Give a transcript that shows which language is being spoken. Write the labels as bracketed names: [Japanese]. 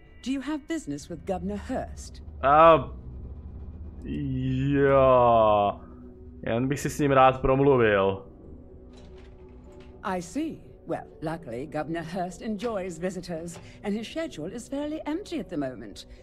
[English] Do you have business with Governor Hurst? [Czech] Jo. Jen bych si s ním rád promluvil. [English] I see. Well, luckily, Governor Hurst enjoys visitors, and his schedule is fairly empty at the moment.